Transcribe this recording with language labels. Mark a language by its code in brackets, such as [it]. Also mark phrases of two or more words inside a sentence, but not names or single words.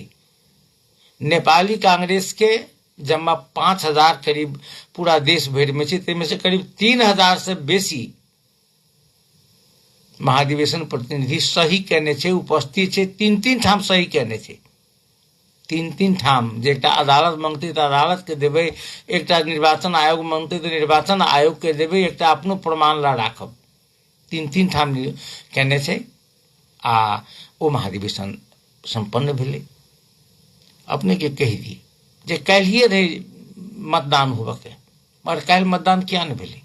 [mai] नेपाली कांग्रेस के जमा 5000 करीब पूरा देश भर में छै, ताहिमे से करीब 3000 से बेसी महाधिवेशन प्रतिनिधि सही केने छै, उपस्थित छै। 3-3 ठाम सही केने छै, 3-3 ठाम। जे एकटा अदालत मांगतै तो अदालत के देबै, एकटा निर्वाचन आयोग मांगतै तो निर्वाचन आयोग के देबै, एकटा अपनो प्रमाण ला राखब। 3-3 ठाम केने छै आ ओ महाधिवेशन संपन्न भेलै। अपने के कहि दी जे काल्हिए रहे मतदान होबऽ के, मगर काल्हि मतदान किया नहीं भेलै?